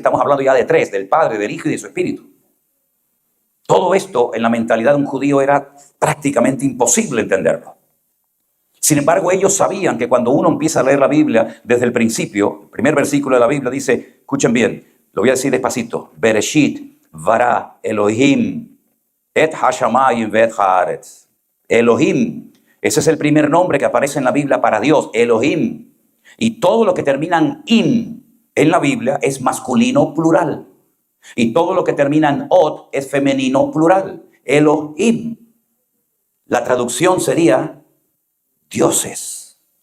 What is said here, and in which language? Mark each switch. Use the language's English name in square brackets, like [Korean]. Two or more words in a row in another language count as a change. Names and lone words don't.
[Spanish] Estamos hablando ya de tres, del Padre, del Hijo y de su Espíritu. Todo esto en la mentalidad de un judío era prácticamente imposible entenderlo. Sin embargo, ellos sabían que cuando uno empieza a leer la Biblia desde el principio, el primer versículo de la Biblia dice, escuchen bien, lo voy a decir despacito, [Hebrew] בראשית ברא אלהים את השמים ואת הארץ. [Spanish] Elohim. Ese es el primer nombre que aparece en la Biblia para Dios, Elohim. Y todo lo que termina en im en la Biblia es masculino plural. Y todo lo que termina en ot es femenino plural, Elohim. La traducción sería dioses.